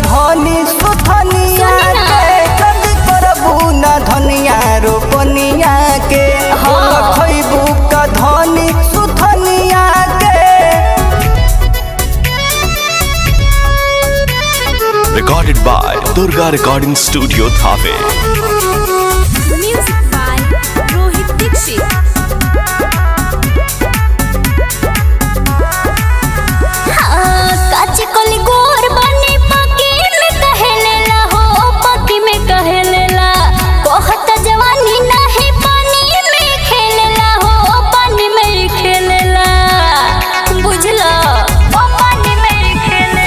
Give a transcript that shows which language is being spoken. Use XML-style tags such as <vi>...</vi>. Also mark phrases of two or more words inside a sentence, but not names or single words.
<bho>धनी सुथनिया के जल्दी करबू ना धनिया रोपनिया के खइबू का धनी सुथनिया के।</bho> <en>Recorded by Durga Recording Studio, Thave. Music by Rohit Dixit.</en> <bho>काची कली गोर बनी पकी में कहेलेला हो पकी में कहेलेला कहत जवानी नहीं पानी में खेलेला हो पानी में खेलेला बुझला ओ पानी में खेलेला।</bho>